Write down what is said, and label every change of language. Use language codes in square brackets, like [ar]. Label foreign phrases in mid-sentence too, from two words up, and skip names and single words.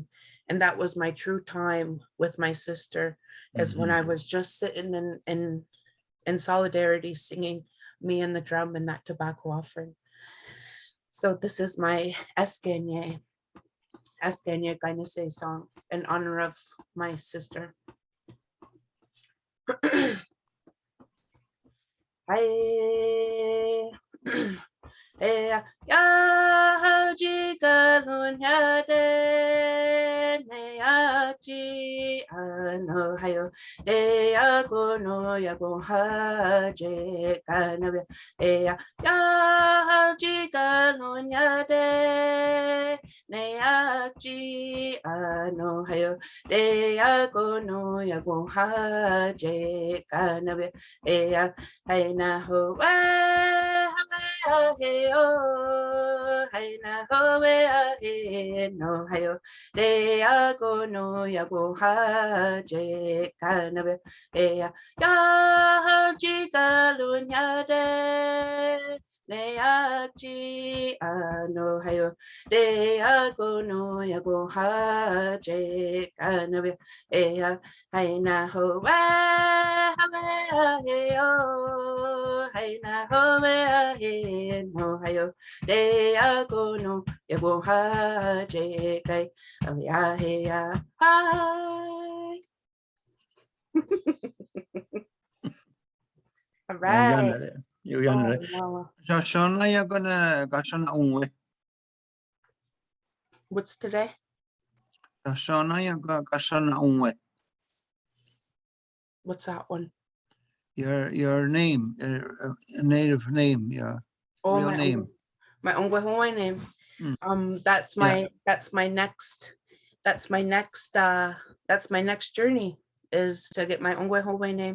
[en] And that was my true time with my sister, is when I was just sitting in in solidarity singing me and the drum and that tobacco offering. So this is my Eskenye Gainese song in honor of my sister. Hi. Ya jiga lunya de ne ya ji ano hayo de ya go no ya go ha je kana ya jiga lunya de ne ya ji ano hayo de ya go no ya go ha je kana ya hay na ho hey hey na ho hey no hayo de go no ya go ha je kana be ya ji ga lu nya de ne ya ji no hayo de go no ya go ha je kana be ya hay na ho hey hay na ho hey no hayo de go no ya go ha je kai ya hey ya hi. All right. You Oh, yanare. wow. Shona ya gonna gashona unwe. What's today? Shona ya gashona unwe. What's that one? Your name, your native name, your Oh, real name. My Ongwe name. Mm. That's my next journey is to get my Ongwe name.